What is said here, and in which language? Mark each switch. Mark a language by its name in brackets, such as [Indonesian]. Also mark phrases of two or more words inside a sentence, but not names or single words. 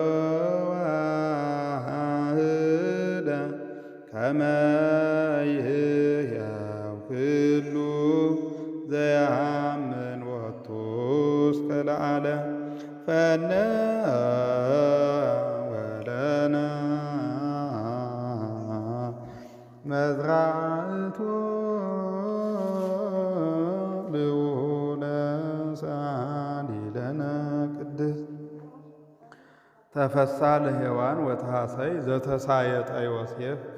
[Geez] ዋህደ ከመ ይሕያው ኩሉ ዘያምን ቦቱ እስከ ለዓለም ፈነወ ለነ መዝራእቶ ልዑለ ሰአሊ ለነ ቅድስት ተፈሳ ለሔዋን ወተሐሰይ ዘተሳየጠ ዮሴፍ